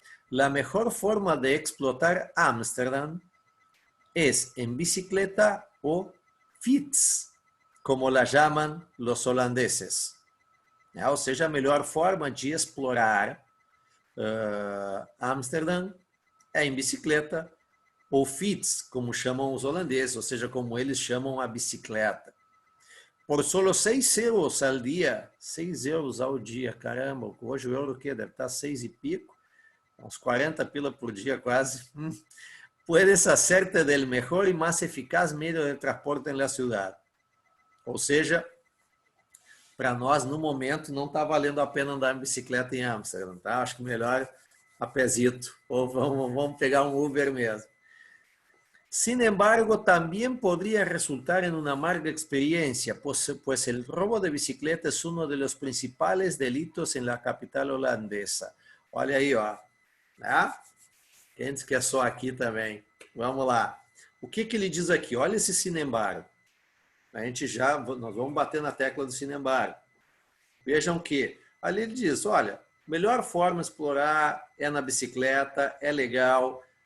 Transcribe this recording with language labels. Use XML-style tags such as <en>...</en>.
<es>La mejor forma de explotar Amsterdam es en bicicleta o fiets, como la llaman los holandeses.</es> <pt>Ou seja, a melhor forma de explorar Amsterdam é em bicicleta ou fiets, como chamam os holandeses, ou seja, como eles chamam a bicicleta. Por solo 6 euros ao dia, 6 euros ao dia, caramba, hoje o euro que deve estar 6 e pico, uns 40 pila por dia quase.</pt> <es>Puedes hacerte del mejor y más eficaz medio de transporte en la ciudad. Ou seja,</es> <pt>para nós, no momento, não está valendo a pena andar em bicicleta em Amsterdam, tá? Acho que melhor a pezito, ou vamos pegar um Uber mesmo.</pt> <es>Sin embargo, también podría resultar en una amarga experiencia, pues el robo de bicicleta es uno de los principales delitos en la capital holandesa.</es> <pt>Olha aí, ó. Ah, quem diz que é só aqui também? Vamos lá. O que ele diz aqui? Olha esse sin embargo. Nós vamos bater na tecla do sin embargo. Vejam que ali ele diz, olha, melhor forma de explorar é na bicicleta, é legal.</pt>